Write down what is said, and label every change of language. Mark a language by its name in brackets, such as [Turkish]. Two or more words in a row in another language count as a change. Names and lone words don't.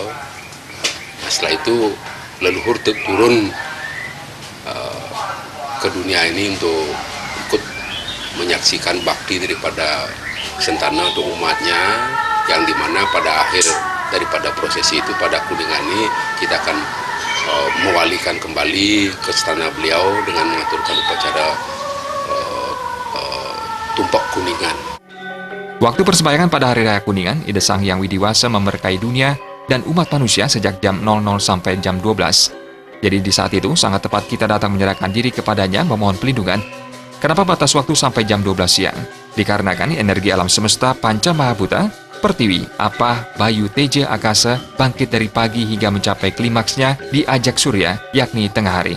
[Indonesian] Setelah itu leluhur turun ke dunia ini untuk ikut menyaksikan bakti daripada sentana untuk umatnya, yang dimana pada akhir daripada prosesi itu pada Kuningan ini kita akan mewalikan kembali ke istana beliau dengan mengaturkan upacara tumpak Kuningan. Waktu persembahyangan pada Hari Raya Kuningan, Ida Sang Hyang Widiwasa memberkahi dunia dan umat manusia sejak jam 00 sampai jam 12. Jadi di saat itu sangat tepat kita datang menyerahkan diri kepadanya memohon pelindungan. Kenapa batas waktu sampai jam 12 siang? Dikarenakan energi alam semesta Panca Mahabhuta, Pertiwi, Apah, Bayu, Teja, Akasa bangkit dari pagi hingga mencapai klimaksnya di Ajak Surya, yakni tengah hari.